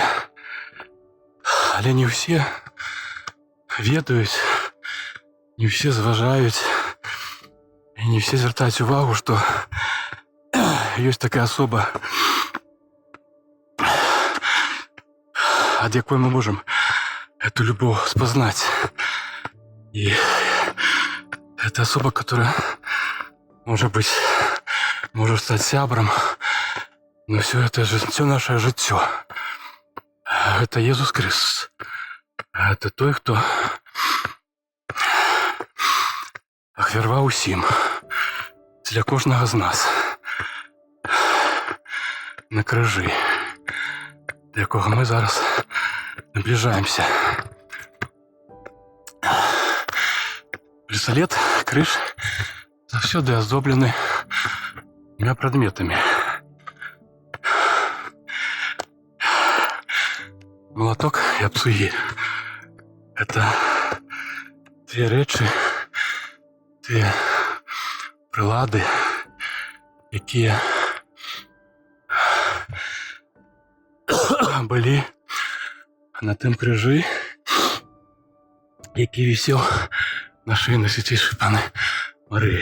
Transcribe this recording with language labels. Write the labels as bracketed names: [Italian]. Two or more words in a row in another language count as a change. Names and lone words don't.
[Belarusian] Але не ўсе ведаюць, не ўсе зважаюць, і не ўсе звяртаюць увагу, што ёсць такая асоба, ад якой мы [Russian] можем эту любовь спознать. И это особа, которая может стать сябром, но все наше життя. Это Иисус Христос. [Belarusian] Это той, кто ахвярваў усім для кожнага з нас на крыжы, до якога мы зараз наближаемся. Пісталет, крыж заўсёды аздоблены двумя прадметамі. [Russian] Молоток и абцугі. [Belarusian] Это две рэчы, две прылады, якія былі на тым крыжы, які вісеў на шыі Найсвяцейшай Паны Марыі.